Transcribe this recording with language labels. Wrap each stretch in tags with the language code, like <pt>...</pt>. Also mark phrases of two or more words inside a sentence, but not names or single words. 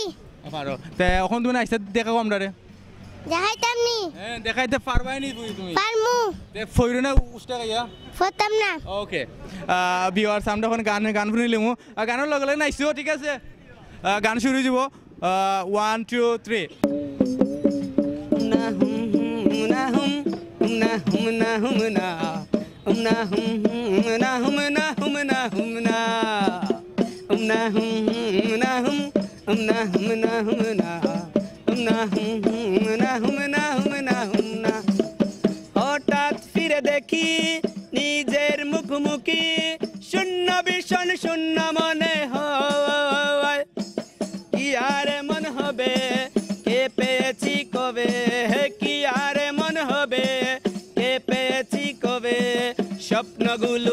<bn>পারো। তে এখন তুমি নাচতে দেখাও আমরা রে। দেখাইতামনি হ্যাঁ, দেখাইতে পারবাই নি তুমি? পারমু তে ফইরো না উস্তা গাইয়া। ফতাম না</bn> <en>okay viewers,</en> <bn>আমরা এখন গান শুনিলিমু, গানের লগে লগে নাচছিও, ঠিক আছে? গান শুরু যাব 1 2 3। na hum na hum na hum na hum na na hum na hum na hum na hum na na hum na hum na hum na hum na na hum na hum na hum na hum na হঠাৎ ফিরে দেখি নিজের মুখোমুখি শূন্য ভীষণ শূন্য মনে হয় কি আর মন হবে কে পেয়েছি কবে কি আর মন হবে কে পেয়েছি কবে স্বপ্নগুলো</bn>